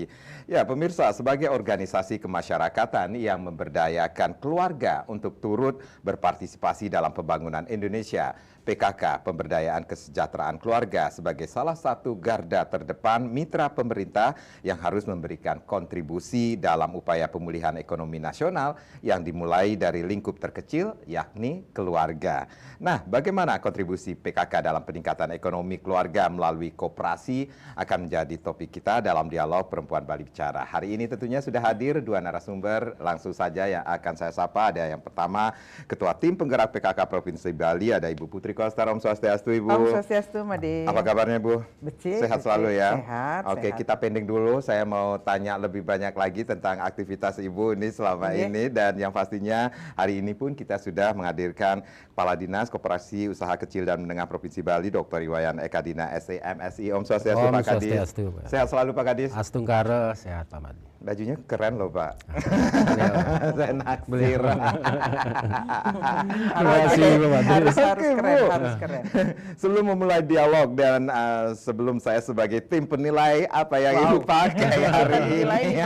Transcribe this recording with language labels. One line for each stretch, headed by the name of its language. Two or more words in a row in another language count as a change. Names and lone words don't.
Indonesian: Ya pemirsa, sebagai organisasi kemasyarakatan yang memberdayakan keluarga untuk turut berpartisipasi dalam pembangunan Indonesia, PKK Pemberdayaan Kesejahteraan Keluarga sebagai salah satu garda terdepan mitra pemerintah yang harus memberikan kontribusi dalam upaya pemulihan ekonomi nasional yang dimulai dari lingkup terkecil, yakni keluarga. Nah, bagaimana kontribusi PKK dalam peningkatan ekonomi keluarga melalui koperasi akan menjadi topik kita dalam dialog Perempuan Bali Bicara. Hari ini tentunya sudah hadir dua narasumber, langsung saja yang akan saya sapa. Ada yang pertama, Ketua Tim Penggerak PKK Provinsi Bali, ada Ibu Putri Koster. Om Swastiastu, Ibu. Om Swastiastu, Made. Apa kabarnya, Bu? Becik, sehat selalu ya? Sehat. Oke, kita pending dulu. Saya mau tanya lebih banyak lagi tentang aktivitas Ibu ini selama ini. Dan yang pastinya hari ini pun kita sudah menghadirkan Kepala Dinas Koperasi Usaha Kecil dan Menengah Provinsi Bali, Dr. Iwayan Ekadina SEMSI. Om Swastiastu, Pak Kadis. Sehat selalu, Pak Kadis. Astungkara, sehat Pak Madi. Bajunya keren loh, Pak. Saya naksir. Harus keren. Sebelum memulai dialog dan sebelum saya sebagai tim penilai apa yang Ibu pakai hari ini.